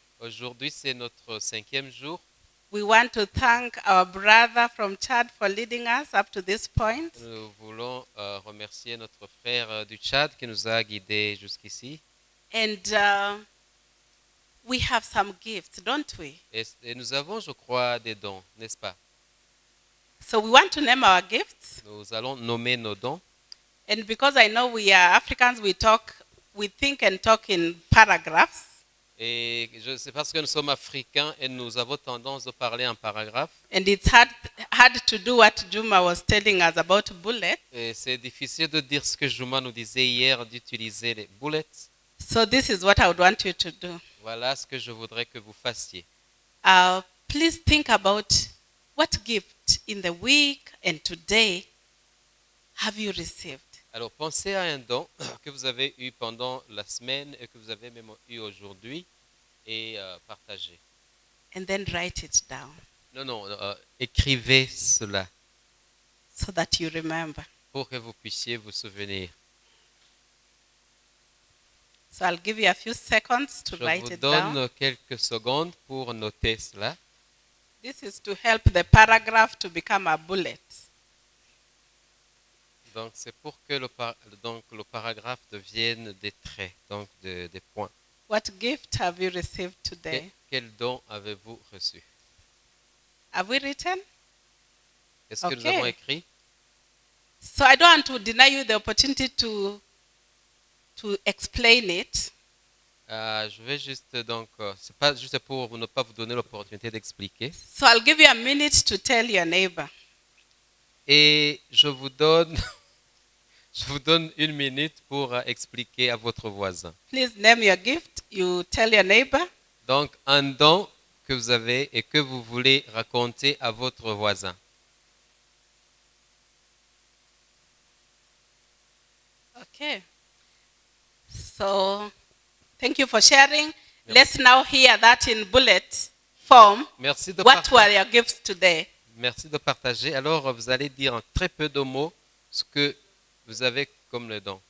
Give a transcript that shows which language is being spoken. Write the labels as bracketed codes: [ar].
[fr] Aujourd'hui, c'est notre 5e jour. [en] We want to thank our brother from Chad for leading us up to this point. [fr] Nous voulons remercier notre frère du Tchad qui nous a guidés jusqu'ici. [en] And we have some gifts, don't we? [fr] Et nous avons, je crois, des dons, n'est-ce pas? [en] So we want to name our gifts. [fr] Nous allons nommer nos dons. [en] And because I know we are Africans, we think and talk in paragraphs. [fr] Et c'est parce que nous sommes africains et nous avons tendance de parler en paragraphe. [en] And it's hard to do what Juma was telling us about bullets. [fr] Et c'est difficile de dire ce que Juma nous disait hier, d'utiliser les bullets. [en] So this is what I would want you to do. [fr] Voilà ce que je voudrais que vous fassiez. [en] Please think about what gift in the week and today have you received? [fr] Alors, pensez à un don que vous avez eu pendant la semaine et que vous avez même eu aujourd'hui et partagez. [en] And then write it down [fr] Non, écrivez cela [en] so that you remember. [fr] pour que vous puissiez vous souvenir. [en] So I'll give you a few seconds to [fr] Je [en] write [fr] vous [en] it down. [fr] donne quelques secondes pour noter cela. [en] This is to help the paragraph to become a bullet. [fr] Donc, c'est pour que le paragraphe devienne des traits, donc des points. [en] What gift have you received today? [fr] Quel don avez-vous reçu? [en] Have we written? [fr] Est-ce que nous [en] Okay. [fr] avons écrit? [en] So I don't want to deny you the opportunity to explain it. [fr] Je vais juste, donc, c'est pas juste pour ne pas vous donner l'opportunité d'expliquer. [en] So I'll give you a minute to tell your neighbor. [fr] Et je vous donne 1 minute pour expliquer à votre voisin. [en] Please name your gift. You tell your neighbor. [fr] Donc, un don que vous avez et que vous voulez raconter à votre voisin. [en] Okay. So, thank you for sharing. Let's now hear that in bullet form. [fr] Merci de, [en] What were your gifts today? [fr] merci de partager. Alors, vous allez dire en très peu de mots ce que vous avez comme le don.